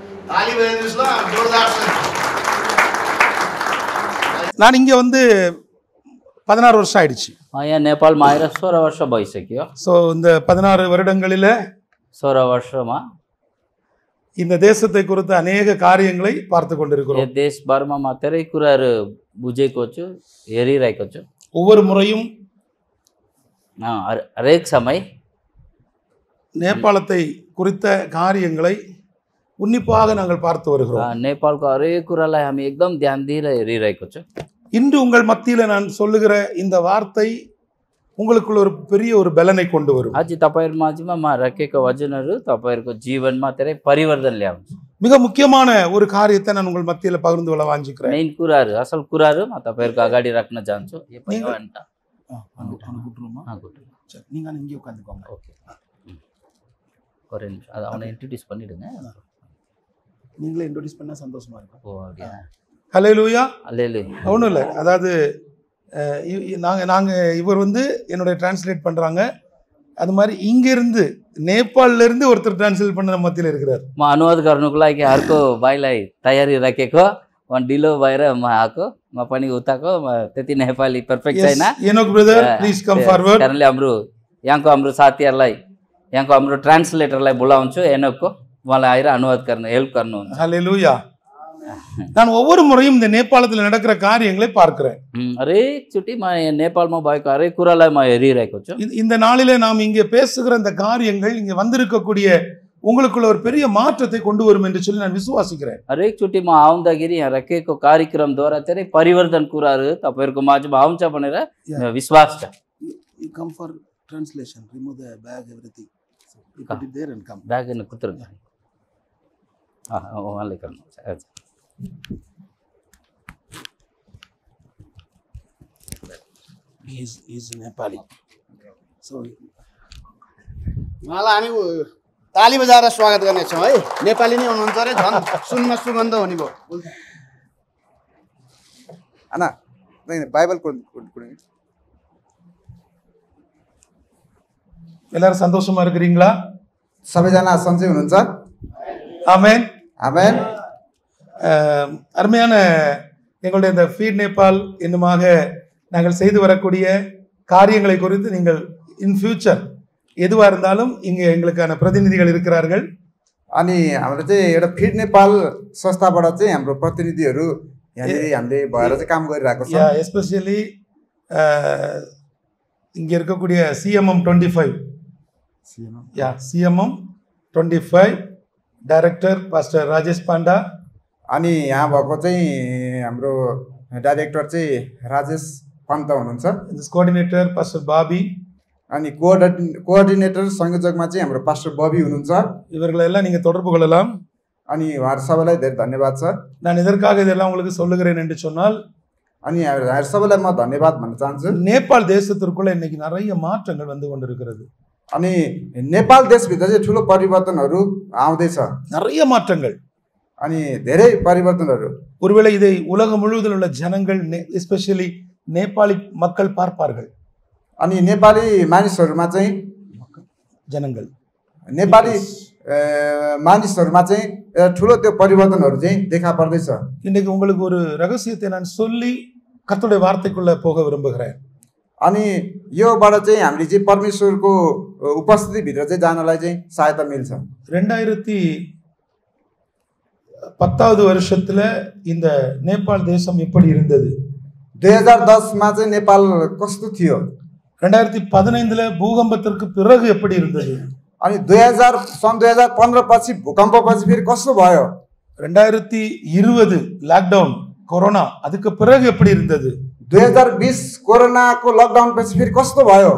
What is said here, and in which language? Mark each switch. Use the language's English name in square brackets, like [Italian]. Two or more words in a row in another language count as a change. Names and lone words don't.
[Tamil] நான் இங்க வந்து 16 வருஷம் ஆயிடுச்சு. [Nepali] यहाँ नेपालमा आएर 16 वर्ष भइसक्यो. [Tamil] ஸோ இந்த 16 வருடங்களில [Nepali] 16 वर्षमा [Tamil] இந்த தேசத்தை குறித்த अनेक காரியங்களை பார்த்து கொண்டிருக்கிறோம். [Nepali] यो देशभरमा म धेरै कुराहरू बुझेको छु, हेरिरहेको छु. [Tamil] ஒவ்வொரு முறையும் [Nepali] हरेक समय [Tamil] நேபாளத்தை குறித்த காரியங்களை உன்னிப்பாக நாங்கள் பார்த்து வருகிறோம். [Nepali] नेपालको हरेक कुरालाई हामी एकदम ध्यान दिएर हेरिरहेको छु. [Tamil] இன்று உங்கள் மத்தியில நான் சொல்லுகிற இந்த வார்த்தை உங்களுக்குள்ள ஒரு பெரிய ஒரு பலனை கொண்டு வரும். [Nepali] आज तपाईहरु माझमा म राखेको वचनहरू तपाईहरुको जीवनमा धेरै परिवर्तन ल्याउँछ. [Tamil] மிக முக்கியமான ஒரு காரியத்தை நான் உங்கள் மத்தியில பகிர்ந்து கொள்ள வாஞ்சிக்கிறேன். [Nepali] मेन कुराहरू असल कुराहरू म तपाईहरुको अगाडि राख्न चाहन्छु. यो पनि भन्टा [Tamil] சரி, நீங்க இங்கே உட்கார்ந்துக்கோங்க. ஓகே. ஒரு நிமிஷம் அது அவனை இன்ட்ரோ듀ce பண்ணிடுங்க. நீங்களே இன்ட்ரோ듀ce பண்ணா சந்தோஷமா இருக்கும். ஓ அப்படியே. ஹல்லேலூயா. அல்லேலூயா. ஒன்றும் இல்லை, அதாவது நாங்கள் இவர் வந்து என்னுடைய டிரான்ஸ்லேட் பண்ணுறாங்க. அது மாதிரி இங்கேருந்து நேபாளிலேருந்து ஒருத்தர் டிரான்ஸ்லேட் பண்ண நம்ம மத்தியில் இருக்கிறார். [Nepali] म अनुवाद गर्नुको लागि अर्को भाइलाई तयारी राखेको, म ढिलो भएर म आएको, म पनि उताको, म त्यति नेपाली पर्फेक्ट छैन. [English] एनोक brother please come forward. [Nepali] कारणले हाम्रो साथीहरूलाई यहाँको हाम्रो ट्रान्सलेटरलाई बोलाउँछु एनोकको, उहाँलाई आएर अनुवाद गर्न हेल्प गर्नुहुन्छ. [Tamil] ஹல்லேலூயா. நான் ஒவ்வொரு முறையும் இந்த நேபாளத்தில் நடக்கிற காரியங்களை பார்க்கிறேன். [Nepali] हरेकचोटि म नेपालमा भएको हरेक कुरालाई म हेरिरहेको छु. [Tamil] இந்த நாளிலே நாம் இங்கே பேசுகிற இந்த காரியங்கள் இங்கே வந்திருக்கக்கூடிய உங்களுக்குள்ள ஒரு பெரிய மாற்றத்தை கொண்டு வரும் என்று சொல்லி நான் விசுவாசிக்கிறேன். [Nepali] हरेकचोटि म आउँदाखेरि यहाँ राखेको कार्यक्रमद्वारा धेरै परिवर्तन कुराहरू तपाईहरुको माझमा आउँछ भनेर विश्वास छ. [English] You come for translation, remove the bag, everything. You put it there and come. Bag in kutur. [Nepali] उहाँले गर्नुहुन्छ. [English] He is Nepali. So [Nepali] उहाँलाई हामी ताली बजाएर स्वागत गर्नेछौँ है. नेपाली नै हुनुहुन्छ अरे, झन् सुन्न सुगन्ध हुने भयो. [Tamil] அண்ணா பைபிள் கொடுங்க. எல்லாரும் சந்தோஷமா இருக்கிறீங்களா? [Nepali] सबैजना सन्चै हुनुहुन्छ? [Tamil] ஆமென். ஆமென். அருமையான எங்களுடைய இந்த ஃபீட் நேபாள் என்னுமாக நாங்கள் செய்து வரக்கூடிய காரியங்களை குறித்து நீங்கள் [English] in future [Tamil] எதுவாக இருந்தாலும் இங்கே எங்களுக்கான பிரதிநிதிகள் இருக்கிறார்கள். [Nepali] अनि हाम्रो चाहिँ एउटा फिड नेपाल संस्थाबाट चाहिँ हाम्रो प्रतिनिधिहरू यहाँनिर हामीले भएर चाहिँ काम गरिरहेको छ. [Tamil] எஸ்பெஷலி இங்கே இருக்கக்கூடிய சிஎம்எம் 25 சிஎம்எம் 25 [English] director pastor [Tamil] ராஜேஷ் पाण्डा. [Nepali] अनि यहाँ भएको चाहिँ हाम्रो डाइरेक्टर चाहिँ राजेश पन्त हुनुहुन्छ. [English] coordinator pastor बाबी. [Nepali] अनि कोअर्डिनेटर संयोजकमा चाहिँ हाम्रो पास्टर बबी हुनुहुन्छ. [Tamil] இவர்களெல்லாம் நீங்க தொடர்பு கொள்ளலாம். [Nepali] अनि उहाँहरू सबैलाई धेरै धन्यवाद छ. [Tamil] நான் இதற்காக இதெல்லாம் உங்களுக்கு சொல்லுகிறேன் என்று சொன்னால், [Nepali] अनि उहाँहरू सबैलाई म धन्यवाद भन्न चाहन्छु. [Tamil] நேபாள் தேசத்திற்குள்ள இன்னைக்கு நிறைய மாற்றங்கள் வந்து கொண்டிருக்கிறது. [Nepali] अनि नेपाल देशभित्र चाहिँ ठुलो परिवर्तनहरू आउँदैछ. [Tamil] நிறைய மாற்றங்கள். [Nepali] अनि धेरै परिवर्तनहरू. [Tamil] ஒருவேளை இதை உலகம் முழுவதில் உள்ள ஜனங்கள் எஸ்பெஷலி நேபாளி மக்கள் பார்ப்பார்கள். [Nepali] अनि नेपाली मानिसहरूमा चाहिँ [Tamil] ஜனங்கள் [Nepali] नेपाली मानिसहरूमा चाहिँ ठुलो त्यो परिवर्तनहरू चाहिँ देखा पर्दैछ. [Tamil] இன்னைக்கு உங்களுக்கு ஒரு ரகசியத்தை நான் சொல்லி கர்த்தருடைய வார்த்தைக்குள்ள போக விரும்புகிறேன். [Nepali] अनि योबाट चाहिँ हामीले चाहिँ परमेश्वरको उपस्थितिभित्र चाहिँ जानलाई चाहिँ सहायता मिल्छ. [Tamil] 2010வது வருஷத்துல இந்த நேபாள் தேசம் எப்படி இருந்தது? [Nepali] 2010मा चाहिँ नेपाल कस्तो थियो? [Tamil] 2015ல பூகம்பத்திற்கு பிறகு எப்படி இருந்தது? [Nepali] अनि 2015 पछि भूकम्प पछि फेरि कस्तो भयो? [Tamil] 2020 லாக்டவுன் கொரோனா அதுக்கு பிறகு எப்படி இருந்தது? [Nepali] 2020 कोरोनाको लकडाउन पछि फेरि कस्तो भयो?